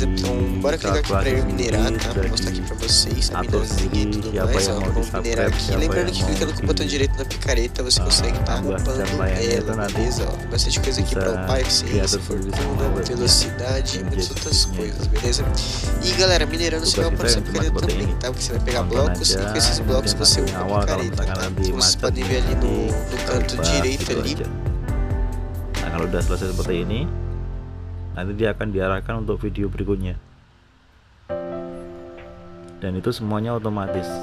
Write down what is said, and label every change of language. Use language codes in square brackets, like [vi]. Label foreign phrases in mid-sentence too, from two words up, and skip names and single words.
[pt] Então bora clicar aqui pra eu minerar, tá? Vou mostrar aqui pra vocês a minazinha e tudo mais, ó, vamos minerar aqui, lembrando que clicando com o botão direito na picareta você consegue tá upando ela, beleza? Ó, tem bastante coisa aqui pra upar, eficiência, fortuna, velocidade e muitas outras coisas, beleza? E galera, minerando você vai upar essa picareta também, tá? Porque você vai pegar blocos e com esses blocos você upa a picareta, tá? Então vocês podem ver ali no canto direito ali. [id] Nah kalau udah selesai seperti ini, nanti dia akan diarahkan untuk video berikutnya, dan itu semuanya otomatis.